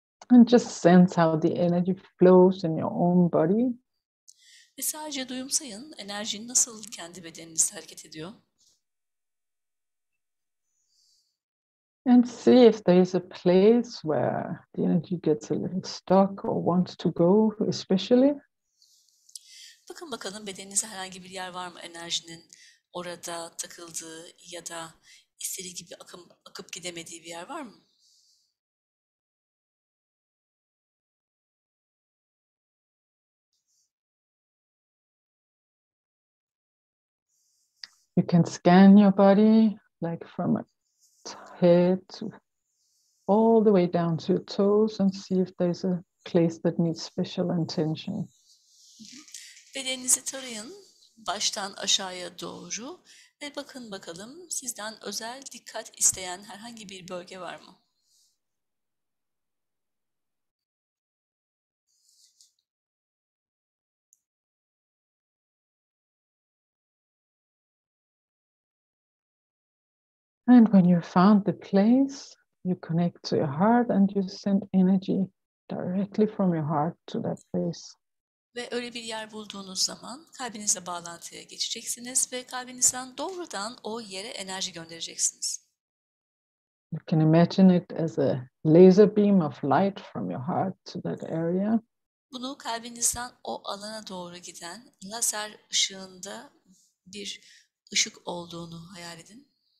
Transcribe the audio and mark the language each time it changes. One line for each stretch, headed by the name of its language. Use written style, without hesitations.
English: And just sense how the energy flows in your own body.
Turkish: Ve sadece duyumsayın enerjinin nasıl kendi bedeninizde hareket ediyor.
English: And see if there is a place where the energy gets a little stuck or wants to go, especially.
Turkish: Bakın bakalım bedeninizde herhangi bir yer var mı enerjinin orada takıldığı ya da istediği gibi akıp gidemediği bir yer var mı?
English: You can scan your body like from head to all the way down to your toes and see if there's a place that needs special attention.
Turkish: Bedeninizi tarayın baştan aşağıya doğru ve bakın bakalım sizden özel dikkat isteyen herhangi bir bölge var mı?
English: And when you found the place, you connect to your heart and you send energy directly from your heart to that place.
Turkish: Ve öyle bir yer bulduğunuz zaman kalbinizle bağlantıya geçeceksiniz ve kalbinizden doğrudan o yere enerji göndereceksiniz.
English: You can imagine it as a laser beam of light from your heart to that area.
Turkish: Bunu kalbinizden o alana doğru giden lazer ışığında bir ışık olduğunu hayal edin.